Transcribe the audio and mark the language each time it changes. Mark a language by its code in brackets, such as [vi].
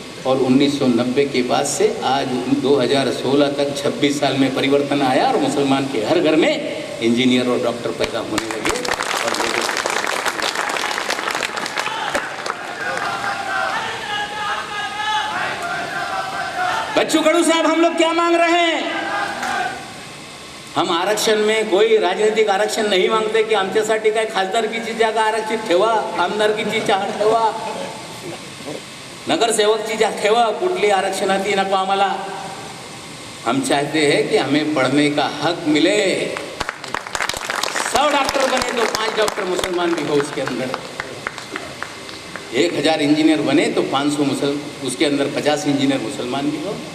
[hi] और 1990 के बाद से आज 2016 तक 26 साल में परिवर्तन आया और मुसलमान के हर घर में इंजीनियर और डॉक्टर पैदा होने लगे। और बच्चू कडू साहब, हम लोग क्या मांग रहे हैं? हम आरक्षण में कोई राजनीतिक आरक्षण नहीं [mr] मागते की आमच्यासाठी काय खासदारकीची जागा आरक्षित ठेवा, आमदारकीची जागा ठेवा, नगरसेवकची जागा ठेवा, कुठली आरक्षणाची नको आम्हाला। [hi] हम चाहते हैं कि हमें पढ़ने का हक मिले। 100 डॉक्टर बने तो 5 डॉक्टर मुसलमान भी हो उसके अंदर, 1000 इंजीनियर बने तो 500 उसके अंदर 50 इंजीनियर मुसलमान भी हो।